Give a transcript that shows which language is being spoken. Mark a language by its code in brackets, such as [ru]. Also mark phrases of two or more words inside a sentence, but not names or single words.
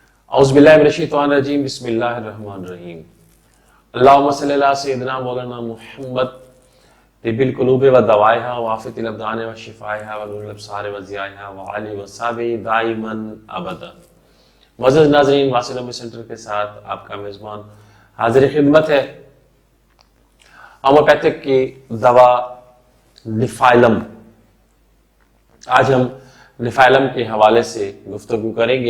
[ar] أعوذ بالله من الشيطان الرجيم بسم الله الرحمن الرحيم اللهم صل على سيدنا مولانا محمد طب القلوب ودوائها وعافية الأبدان وشفائها ونور الأبصار وضيائها وآله وصحبه دائما أبدا. [ur] معزز ناظرین، واصل امی سینٹر کے ساتھ آپ کا میزبان حاضر خدمت ہے. ہومیوپیتھک کی دوا نفائلم. آج ہم نفائلم کے حوالے سے گفتگو کریں گے.